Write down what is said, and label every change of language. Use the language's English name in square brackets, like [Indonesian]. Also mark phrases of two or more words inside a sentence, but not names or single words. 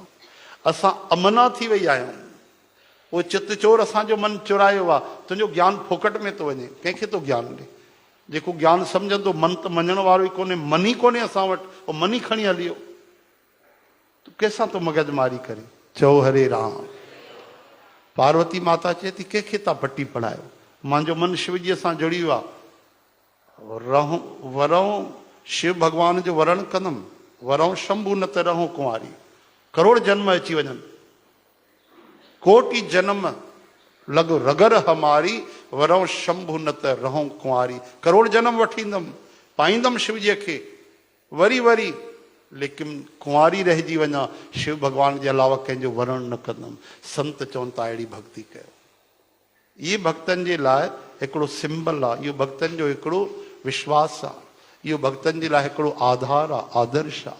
[Sindhi] असां अमना थी वई आहियूं, उहो चित चोर असांजो मन चुरायो आहे। तुंहिंजो ज्ञान फोकट में थो वञे, कंहिंखे तो ज्ञान ॾे? जेको ज्ञान सम्झंदो, मन त मञण वारो ई कोन्हे, मन ई कोन्हे असां वटि, उहो मन ई खणी हली वियो। तूं कंहिंसां तो मगजमारी करे? चओ हरे राम। पार्वती माता चए थी कंहिंखे था पटी पढ़ायो? मुंहिंजो मन शिवजीअ सां जुड़ी वियो आहे, रहूं वरऊं शिव भॻवान जो वरण कंदमि, [Awadhi] वरऊं शंभू न त रहूं कुंवारी। [Sindhi] करोड़ जन्म अची वञनि, [Awadhi] कोटि जन्म लॻ रगर हमारी, वरऊं शंभू न त रहूं कुंवारी। [Sindhi] करोड़ जन्म वठी ईंदमि, पाईंदमि शिवजीअ खे वरी वरी, लेकिन कुंवारी रहिजी वञा, शिव भॻवान जे अलावा कंहिंजो वरण न कंदमि। संत चवनि था अहिड़ी भक्ति कयो। इहे भक्तनि जे लाइ हिकिड़ो सिंबल आहे, इहो भक्तनि जो हिकिड़ो विश्वास आहे, इहो भक्तनि जे लाइ हिकिड़ो आधार आहे, आदर्श आहे।